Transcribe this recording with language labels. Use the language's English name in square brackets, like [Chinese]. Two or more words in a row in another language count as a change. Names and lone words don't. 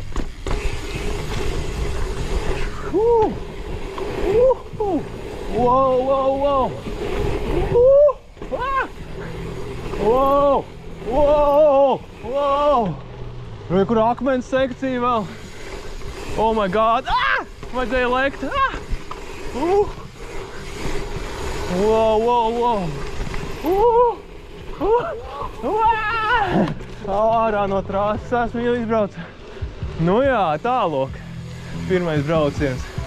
[English] Wow, wow, wow! Wow! Wow! Wow! [Latvian] Vai kur akmens sekcija vēl? [English] Oh my god! [Latvian] Vajadzēja lekt! [English] Wow, wow, wow! [Latvian] Ārā no trases esmu jau izbraucis. Nu jā, tālāk. Pirmais brauciens.